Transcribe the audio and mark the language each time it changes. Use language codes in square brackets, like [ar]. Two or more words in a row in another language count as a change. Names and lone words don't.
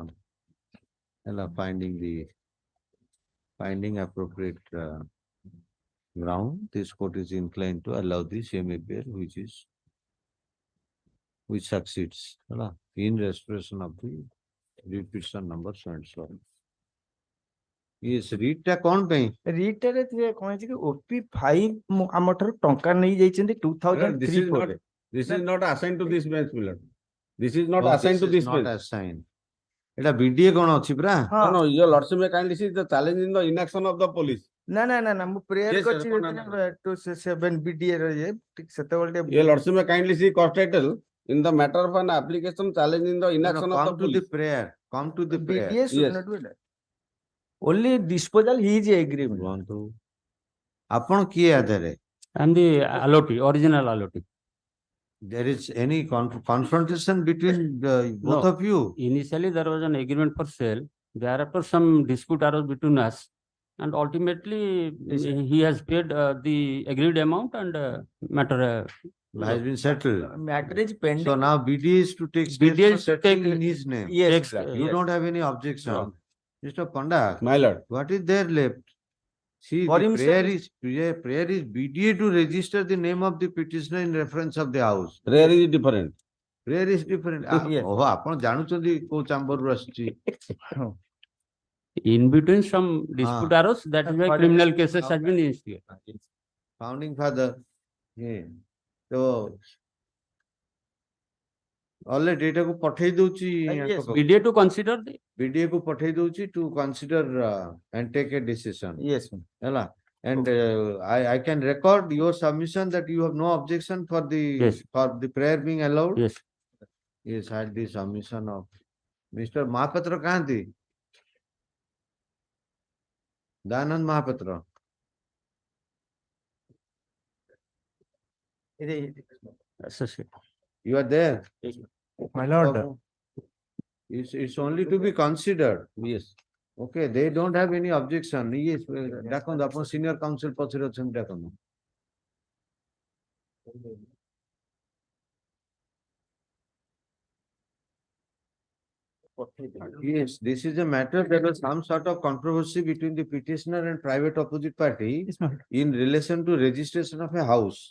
[en] And finding appropriate ground, this court is inclined to allow the same appear which succeeds in restoration of the read petition number so and so. [or] Yes, read ଟା କଣ ପାଇଁ? ରିଟରେ କଣ ହେଇଛି କି ଓପି 5 ଆମ ଠାରୁ ଟଙ୍କା ନେଇ ଯାଇଛନ୍ତି 2003 [en] This is not assigned to this bench, my lord. This is not Oh, assigned to is this not bench. assigned. [or] ଏଟା ବିଡିଏ କଣ ଅଛି ପରା? [en] No, no, your lordship may kindly see the challenge in the inaction of the police. [or] ନା ନା ନା ନା ମୁଁ ପ୍ରେୟାର [en] Yes, sir, [or] କରିଛି [en] no, no, no. [or] to 7 BDA ର ଇଏ ଠିକ ସେତେବେଳେ [en] Your lordship may kindly see court title in the matter of an application challenging the inaction of the Come to the police. prayer. Come to the prayer. BDA should Yes. not be done. Only disposal he is agreement. [or] କୁହନ୍ତୁ ଆପଣ କିଏ ଆଧାରେ? [en] And the allotee, original allotee. There is any confrontation between both No. of you? Initially, there was an agreement for sale. Thereafter, some dispute arose between us. And ultimately, he has paid the agreed amount and matter. Has been settled. Matter is pending. So now BDA is to take steps BDA for is to settling take- in his name. Yes, Takes- sir, You yes. don't have any objection. No. Mr. Panda, My lord. what is there left? See, For the himself- prayer is BDA to register the name of the petitioner in reference of the house. Prayer is different. Prayer is different. Yes. [or] ଓହୋ ଆପଣ ଜାଣୁଛନ୍ତି କୋଉ ଚାମ୍ବରରୁ ଆସିଛି? [en] In between, some dispute arose. That is why For- criminal cases has been instigated. Founding father. Yeah. So already [or] ଏଟାକୁ ପଠେଇ ଦଉଛି [en] Yes. BDA to consider the [or] BDA କୁ ପଠେଇ ଦଉଛି [en] to consider and take a decision. Yes, ma'am. [or] ହେଲା? [en] And I can record your submission that you have no objection for Yes. the prayer being allowed. Yes. Yes, had the submission of Mr. Mahapatra Kanti. Danand Mahapatra. associate. You are there. My lord. So, it's only to be considered. Yes. Okay, they don't have any objection. Yes, [or] ଦେଖନ୍ତୁ ଆପଣ [en] senior counsel [or] ପଛରେ ଅଛନ୍ତି ଦେଖନ୍ତୁ. [en] Yes, this is a matter that was some sort of controversy between the petitioner and private opposite party Yes, ma'am. in relation to registration of a house